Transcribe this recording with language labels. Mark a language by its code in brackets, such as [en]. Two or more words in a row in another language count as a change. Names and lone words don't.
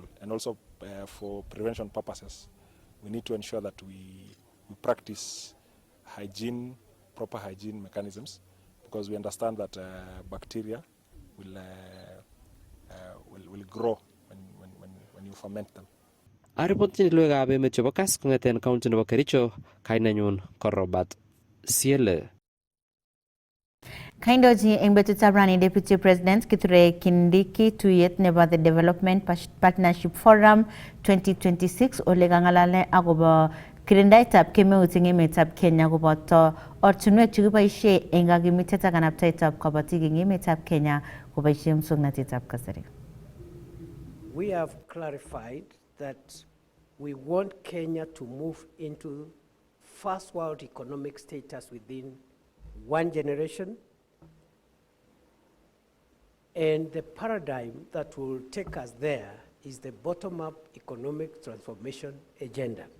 [en] And also for prevention purposes, we need to ensure that we practice proper hygiene mechanisms, because we understand that bacteria will grow when you ferment them. [kln] Aripotchin logoiwekab emet chebo Kass kong'eten county nebo Kericho, kainenyu ko Robert Siele. Kaindochi eng betutab rani Deputy President Kithure Kindiki tuyet nebo the Development Partnership Forum 2026 ole kang'alale akobo kirindaitab kemeut eng emetab Kenya koboto ortinwek chekiboisie eng kakimitetab ak kanabtaetab kabatik eng emetab Kenya koboisie muswoknatetab kasari. [en] We have clarified that we want Kenya to move into first world economic status within one generation, and the paradigm that will take us there is the bottom-up economic transformation agenda.